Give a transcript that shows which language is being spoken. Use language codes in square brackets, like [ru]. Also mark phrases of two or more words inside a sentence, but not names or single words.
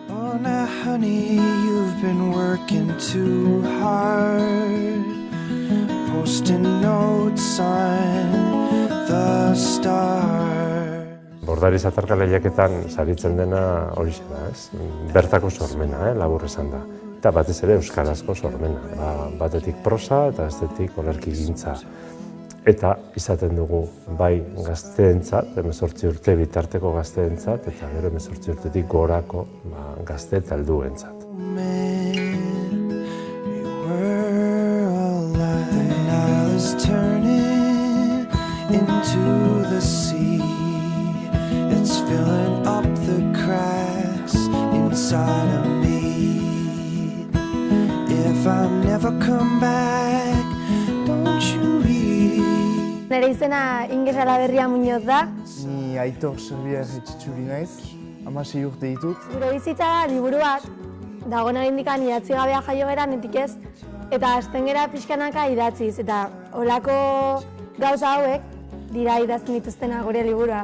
[en] Oh, now, honey, you've been working too hard, posting notes on the stars. [eu] Bordariz atarka lehiaketan saritzen dena hori da, ez? Bertako sormena, labur esan da. Eta batez ere euskarazko sormena. Batetik prosa eta bestetik olerkigintza. Eta izaten dugu bai gazteentzat, 18 urte bitarteko gazteentzat, eta gero 18 urtetik gorako gazte eta helduentzat. [en] Filling up the cracks inside of me. If I never come back, don't you leave. [eu] Nere izena Inger Salaberria Muñoz da. Ni Aitor Serbier Etxitxuri naiz, 16 urte ditut. Gure bizitza da liburu bat, dagoen indikan idatzi gabea jaio gera netik ez, eta hasten gera pixkanaka idatziz, eta holako gauza hauek dira idazten dituztena gure liburua.